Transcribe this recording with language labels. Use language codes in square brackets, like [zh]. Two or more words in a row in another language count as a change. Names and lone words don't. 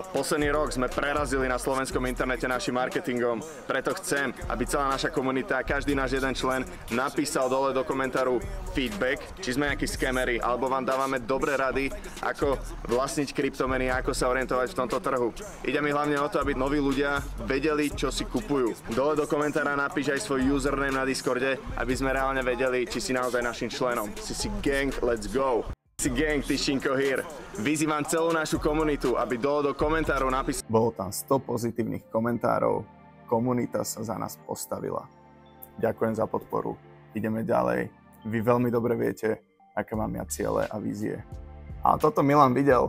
[sk] Posledný rok sme prerazili na slovenskom internete našim marketingom, preto chcem, aby celá naša komunita, každý náš jeden člen napísal dole do komentáru feedback, či sme nejakí scamery, alebo vám dávame dobré rady, ako vlastniť kryptomeny a ako sa orientovať v tomto trhu. Ide mi hlavne o to, aby noví ľudia vedeli, čo si kupujú. Dole do komentára napíš aj svoj username na Discorde, aby sme reálne vedeli, či si naozaj našim členom. [en] Si gang, let's go. Si gang, Tyšinko here. [sk] Vyzývam celú našu komunitu, aby dole do komentárov napísali. Bolo tam 100 pozitívnych komentárov. Komunita sa za nás postavila. Ďakujem za podporu. Ideme ďalej. Vy veľmi dobre viete, aké mám ja ciele a vízie. A toto Milan videl.